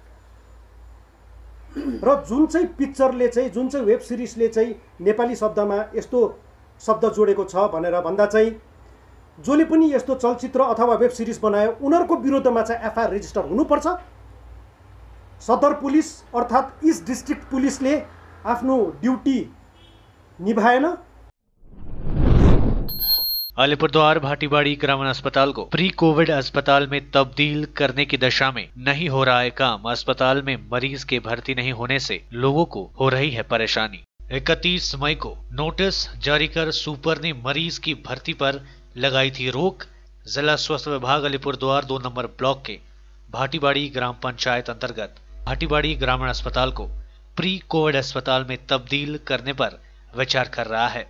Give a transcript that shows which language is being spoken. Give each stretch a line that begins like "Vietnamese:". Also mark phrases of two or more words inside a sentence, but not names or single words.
Nepali: र जुन चाहिँ पिक्चरले चाहिँ, जुन चाहिँ
English: web seriesले
Nepali: चाहिँ नेपाली शब्दमा यस्तो शब्द जोडेको छ भनेर भन्दा चाहिँ जसले पनि यस्तो चलचित्र अथवा
English: web series
Nepali: बनायो उनीहरूको विरुद्धमा चाहिँ
English: FIR register
Nepali: हुनुपर्छ। सदर पुलिस अर्थात्
English: East District policeले
Nepali: आफ्नो ड्युटी निभाएन।
Hindi: अलीपुरद्वार भाटीबाड़ी ग्रामीण अस्पताल को
English: pre-COVID
Hindi: अस्पताल में तब्दील करने की दशा में नहीं हो रहा है काम। अस्पताल में मरीज के भर्ती नहीं होने से लोगों को हो रही है परेशानी। 31 मई को नोटिस जारी कर सुपर ने मरीज की भर्ती पर लगाई थी रोक। जिला स्वास्थ्य विभाग अलीपुरद्वार 2 नंबर ब्लॉक के भाटीबाड़ी ग्राम पंचायत अंतर्गत भाटीबाड़ी ग्रामीण अस्पताल को
English: pre-COVID
Hindi: अस्पताल में तब्दील करने पर विचार कर रहा है।